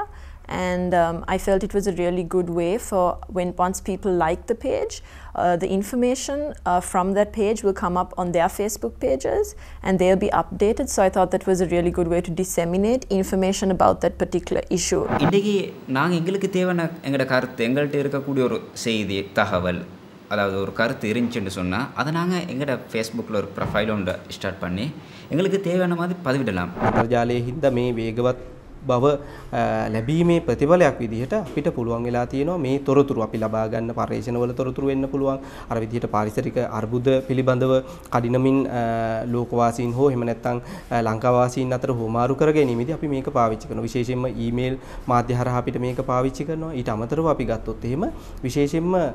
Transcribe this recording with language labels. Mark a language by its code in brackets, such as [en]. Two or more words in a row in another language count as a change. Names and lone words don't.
[en] And I felt it was a really good way for once people like the page, the information from that page will come up on their Facebook pages and they'll be updated. So I thought that was a really good way to disseminate information about that particular issue. [ta] இன்றைக்கு நாங்க எங்களுக்கு தேவையான எங்கட கருத்து எங்கள்ட்ட இருக்கக்கூடிய ஒரு செய்தி தகவல் அதாவது ஒரு கருத்து இருந்துச்சுன்னு சொன்னா அதை நாங்க எங்கட Facebookல ஒரு ப்ரொஃபைல் ஒன்று ஸ்டார்ட் பண்ணி எங்களுக்கு தேவையான மாதிரி பதிவிடலாம். [si] අන්තර්ජාලයේ හින්දා මේ වේගවත් බව ලැබීමේ ප්‍රතිඵලයක් විදිහට අපිට පුළුවන් වෙලා තියෙනවා මේ තොරතුරු අපි ලබා ගන්න පරිශන වල තොරතුරු වෙන්න පුළුවන් අර විදිහට පාරිසරික අර්බුද පිළිබඳව කඩිනමින් ලෝකවාසීන් හෝ එහෙම නැත්නම් ලංකාවාසීන් අතර හොමාරු කර ගැනීමේදී අපි මේක පාවිච්චි කරනවා විශේෂයෙන්ම ඊමේල් මාධ්‍ය හරහා අපිට මේක පාවිච්චි කරනවා ඊට අමතරව අපි ගත්තොත් එහෙම විශේෂයෙන්ම